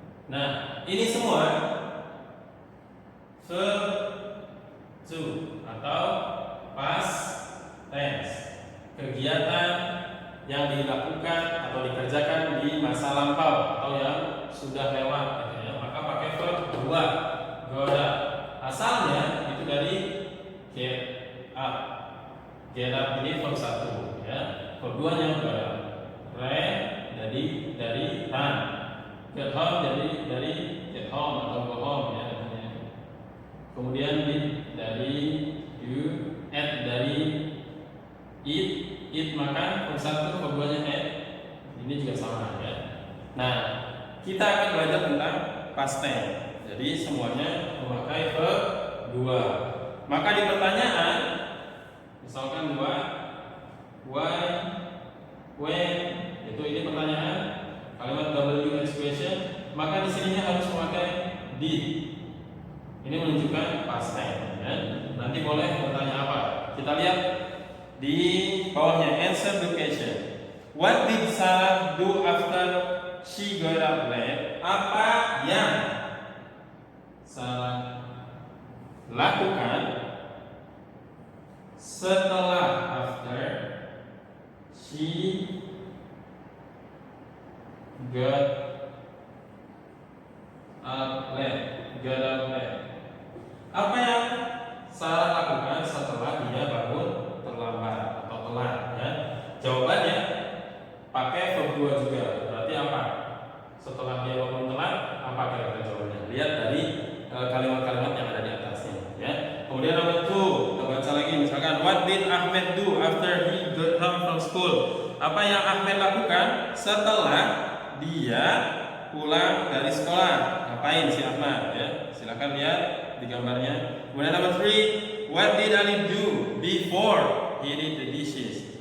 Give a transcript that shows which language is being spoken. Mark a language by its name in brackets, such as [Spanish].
[Indonesian] Nah, ini semua verb to atau past tense, kegiatan yang dilakukan atau dikerjakan di masa lampau atau yang sudah lewat, gitu ya. Maka pakai verb dua, got up. Asalnya itu dari get up. Get up ini verb satu, ya. Verb duanya got up. Ran dari run. Get home dari get home atau go home, ya. Kemudian dari do, dari eat makan, verb satu, verb duanya ini juga sama, ya. Nah, kita akan belajar tentang past tense. Jadi semuanya memakai verb dua. Maka di pertanyaan, misalkan dua, why, when, itu ini pertanyaan, kalimat WH question, maka di sininya harus memakai did. Ini menunjukkan past tense. Ya. Nanti boleh bertanya apa? Kita lihat di bawahnya, [English] answer the question. What did Sarah do after she got up late? [Indonesian] Apa yang Sarah lakukan setelah [English] after she got up late? [Indonesian] Apa yang Sarah lakukan setelah dia bangun terlambat atau telat? Ya. Jawabannya pakai verb dua juga. Berarti apa? Setelah dia bangun telat, apa kira-kira jawabannya? Lihat dari kalimat-kalimat yang ada di atasnya. Ya. Kemudian nomor 2, kita baca lagi. Misalkan, [English] what did Ahmed do after he got home from school? [Indonesian] Apa yang Ahmed lakukan setelah dia pulang dari sekolah? Ngapain si Ahmad? Ya. Silakan lihat di gambarnya. Kemudian nomor 3, [English] what did Ali do before he did the dishes?